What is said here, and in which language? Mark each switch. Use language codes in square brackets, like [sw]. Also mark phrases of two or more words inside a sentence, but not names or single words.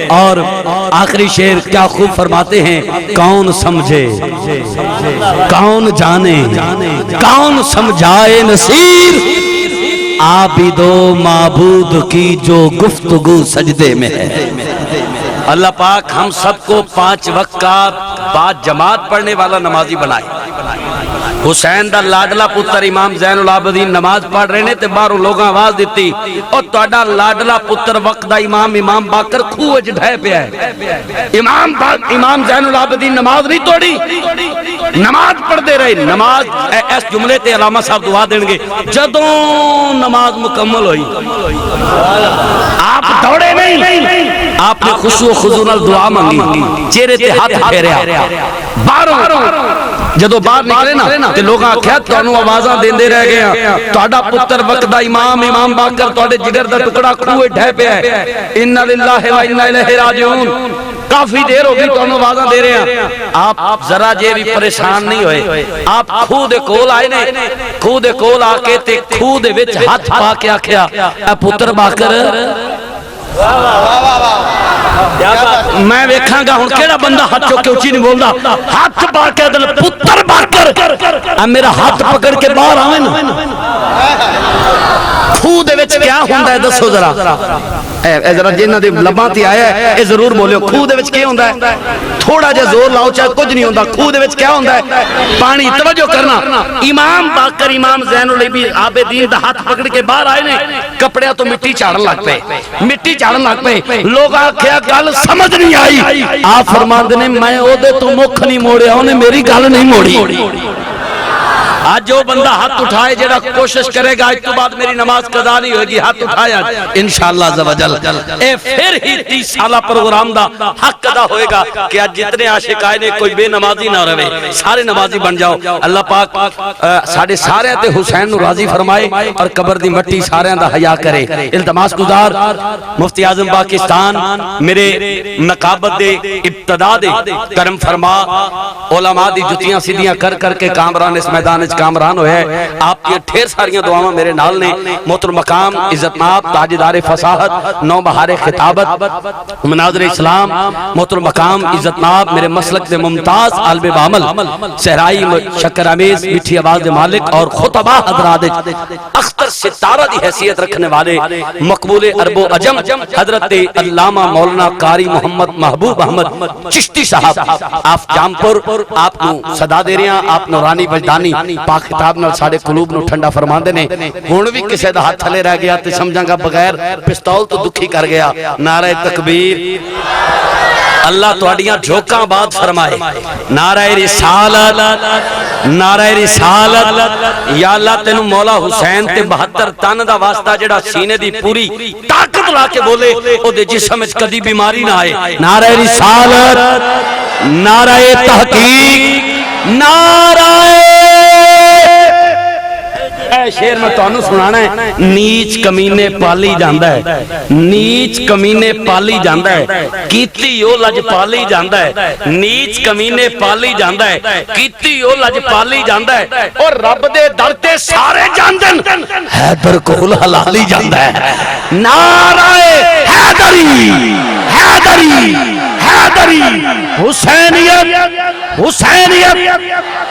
[ur] اور آخری شعر کیا خوب فرماتے ہیں، کون سمجھے کون جانے کون سمجھائے نصیر، عابد و معبود کی جو گفتگو سجدے میں ہے۔ اللہ پاک ہم سب کو 5 وقت کا 5 جماعت پڑھنے والا نمازی بنائے۔ [pa] حسین دا لاڈلا پتر امام زین العابدین نماز پڑھ رہے نے تے باہروں لوگاں آواز دیتی، اور تہاڈا لاڈلا پتر وقت دا امام باقر کھوہ وچ ڈھے پیا ہے۔ امام زین العابدین نماز نہیں توڑی، نماز پڑھ دے رہے۔ نماز اس جملے تے علامہ صاحب دعا دیں گے، جدوں نماز مکمل ہوئی آپ دوڑے نہیں، آپ نے خشوع و خضوع نال دعا مانگی، چہرے تے ہاتھ پھیریا، باہروں جدو باہر نکلے نا تے لوگاں آکھیا تانوں آوازاں دیندے رہ گئے ہیں، تہاڈا پتر وقت دا امام باقر تہاڈے جگر دا ٹکڑا کھوے ڈھے پیا ہے، [ar] انا للہ و انا الیہ راجعون، [pa] کافی دیر ہو گئی تانوں آوازاں دے رہے ہیں۔ آپ ذرا جے بھی پریشان نہیں ہوئے، آپ کھوہ دے کول آئے نے، کھوہ دے کول آ کے تے کھوہ دے وچ ہاتھ پا کے آکھیا اے پتر باقر، میں ویکھاں گا ہن کیڑا بندہ ہاتھ چوک کے اونچی نہیں بولدا، ہاتھ پا کے دل پتر باقر میرا ہاتھ پکڑ کے باہر آویں نا، کھوہ دے وچ کیا ہوندا ہے دسو ذرا، اے ذرا جنہاں دے لباں تے آیا ہے اے ضرور بولو، کھوہ دے وچ کیا ہوندا ہے؟ تھوڑا جہا زور لاؤ چاہے کچھ نہیں ہوندا، کھوہ دے وچ کیا ہوندا ہے؟ پانی۔ توجہ کرنا، امام باقر امام زین العابدین دا ہاتھ پکڑ کے باہر آئے نے، کپڑیاں تو مٹی چاڑن لگ پے، مٹی چاڑن لگ پے، لوگ آکھیا گل سمجھ نہیں آئی، آپ فرماندے نے میں او دے تو مکھ نہیں موڑیا، انہیں میری گل نہیں موڑی۔ آج جو بندہ ہاتھ اٹھائے جڑا کوشش کرے گا اس تو بعد میری نماز قضا نہیں ہوئے گی، ہاتھ اٹھایا [ar] انشاءاللہ عز و جل، [pa] اے پھر ہی 30 سالہ پروگرام دا حق ادا ہوئے گا کہ آج جتنے عاشق آئے نے کوئی بے نمازی نہ رہے، سارے نمازی بن جاؤ۔ اللہ پاک ساڑھے سارے تے حسین نو راضی فرمائے اور قبر دی مٹی سارے دا حیا کرے۔ التماس گزار مفتی اعظم پاکستان میرے نقابت دے ابتدا دے کرم فرما، علماء دی جتیاں سیدھیاں کر کر کے کامران اس میدان کامران ہوئے ہیں، آپ کی ڈھیر ساریاں دعاواں میرے نال نے۔ محترم مقام عزت مآب تاجدار فصاحت نو بہار خطابت مناظر اسلام، محترم مقام عزت مآب میرے مسلک دے ممتاز عالم بعمل صحرائی شکر امیز میٹھی آواز دے مالک اور خطبہ حضرات اختر ستارہ دی حیثیت رکھنے والے مقبول عرب و عجم حضرت علامہ مولانا قاری محمد محبوب احمد چشتی صاحب، آپ جامپور، [ur] آپ کو صدا دے رہے ہیں، [pa] آپ نورانی وجدانی پاک خطاب نال ساڑے قلوب نو ٹھنڈا فرماندے نے۔ ہن بھی کسے دا ہاتھ تھلے رہ گیا تے سمجھاں گا بغیر پستول تو دکھی کر گیا۔ نعرہ تکبیر، اللہ تواڈیاں جھوکاں بات فرمائے، نعرہ رسالت، نعرہ رسالت۔ یا اللہ تینوں مولا حسین تے 72 تن دا واسطہ جڑا سینے دی پوری طاقت لا کے بولے او دے جسم وچ کدی بیماری نہ آئے۔ نعرہ رسالت، نعرہ تحقیق، نعرہ شیر میں تانوں سنانا ہے، نیچ کمینے پالی جاندا ہے، نیچ کمینے پالی جاندا ہے، کیتی او لج پالی جاندا ہے، نیچ کمینے پالی جاندا ہے، کیتی او لج پالی جاندا ہے، اور رب دے در تے سارے جاندن حیدر کول حلالی جاندا ہے۔ نعرہ حیدری، حیدری، حیدری، حسینیت، حسینیت،